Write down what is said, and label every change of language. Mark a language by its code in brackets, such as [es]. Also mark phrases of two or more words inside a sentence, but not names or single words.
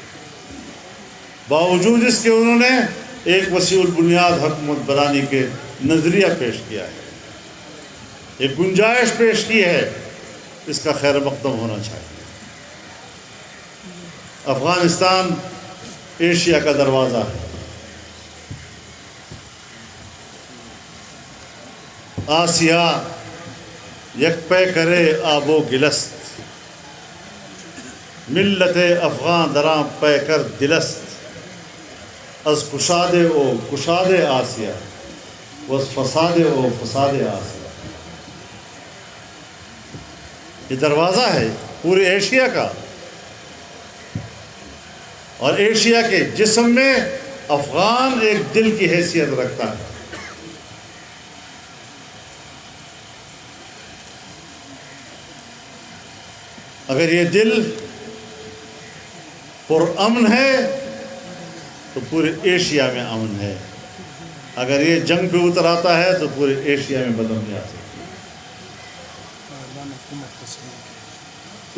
[ur] باوجود اس کے انہوں نے ایک وسیع البنیاد حکومت بنانے کے نظریہ پیش کیا ہے، ایک گنجائش پیش کی ہے، اس کا خیر مقدم ہونا چاہیے۔ افغانستان ایشیا کا دروازہ ہے، [fa] آسیا یک پے کرے آب و گلست، ملت افغان دراں پے کر دلست، از کشاد او کشاد آسیا وز فساد او فساد آسیا۔ [ur] یہ دروازہ ہے پورے ایشیا کا، اور ایشیا کے جسم میں افغان ایک دل کی حیثیت رکھتا ہے۔ اگر یہ دل پر امن ہے تو پورے ایشیا میں امن ہے، اگر یہ جنگ پہ اتر آتا ہے تو پورے ایشیا میں بدامنی آ سکتی ہے۔